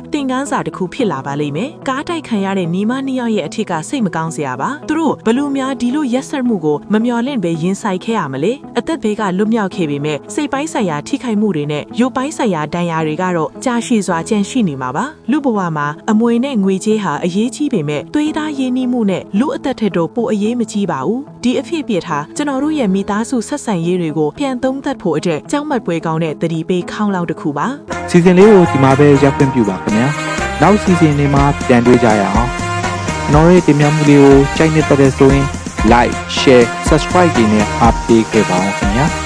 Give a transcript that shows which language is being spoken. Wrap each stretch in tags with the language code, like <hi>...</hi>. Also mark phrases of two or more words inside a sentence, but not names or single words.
<my>သင်ခန်းစာတစ်ခုဖြစ်လာပါလိမ့်မယ်ကားတိုက်ခံရတဲ့ညီမနှစ်ယောက်ရဲ့အထက်ကစိတ်မကောင်းစရာပါသူတို့ဘလူများဒီလိုရက်စက်မှုကိုမမျှော်လင့်ပဲရင်ဆိုင်ခဲ့ရမလဲအသက်ဘေးကလွတ်မြောက်ခဲ့ပေမဲ့စိတ်ပိုင်းဆိုင်ရာထိခိုက်မှုတွေနဲ့ရုပ်ပိုင်းဆိုင်ရာဒဏ်ရာတွေကတော့ကြာရှည်စွာကျန်ရှိနေမှာပါလူဘဝမှာအမွေနဲ့ငွေကြေးဟာအရေးကြီးပေမဲ့သွေးသားရင်းနှီးမှုနဲ့လူအသက်ထက်တော့ပိုအရေးမကြီးပါဘူးဒီအဖြစ်အပျက်ဟာကျွန်တော်တို့ရဲ့မိသားစုဆက်ဆံရေးတွေကိုပြန်သုံးသပ်ဖို့အတွက်ကြောက်မက်ပွဲကောင်းတဲ့သတိပေးခေါင်းလောက်တစ်ခုပါ စီစဉ်လေးကိုဒီမှာပဲရပ်ခွင့်ပြုပါခင်ဗျာနောက်စီစဉ်တွေမှာပြန်တွေ့ကြရအောင်ကျွန်တော်ရဲ့တင်ပြမှုလေးကိုကြိုက်နေတဲ့ဆိုရင်</my> <en>like share subscribe</en> <my>တွေနဲ့အားပေးခဲ့ပါအောင်ခင်ဗျာ</my>